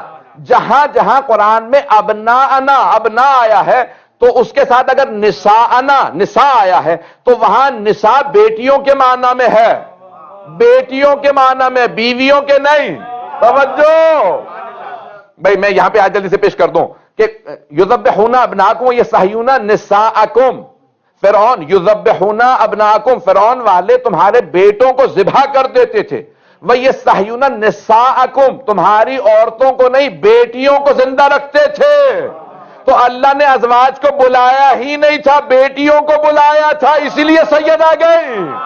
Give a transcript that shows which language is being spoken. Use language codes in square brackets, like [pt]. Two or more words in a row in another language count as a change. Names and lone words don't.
[ur] جہاں جہاں قرآن میں ابناءنا، ابنا آیا ہے تو اس کے ساتھ اگر نساءنا، نساء آیا ہے تو وہاں نساء بیٹیوں کے معنی میں ہے، بیٹیوں کے معنی میں، بیویوں کے نہیں. توجہ بھائی، میں یہاں پہ آج جلدی سے پیش کر دوں کہ [ar] یذبحون ابناکم یستحیون نساءکم. [ur] فرعون [ar] یذبحون ابناکم، [ur] فرعون والے تمہارے بیٹوں کو ذبح کر دیتے تھے. [ar] ویستحیون نساءکم، [ur] تمہاری عورتوں کو نہیں بیٹیوں کو زندہ رکھتے تھے. تو اللہ نے ازواج کو بلایا ہی نہیں تھا، بیٹیوں کو بلایا تھا، اسی لیے سید آ گئی.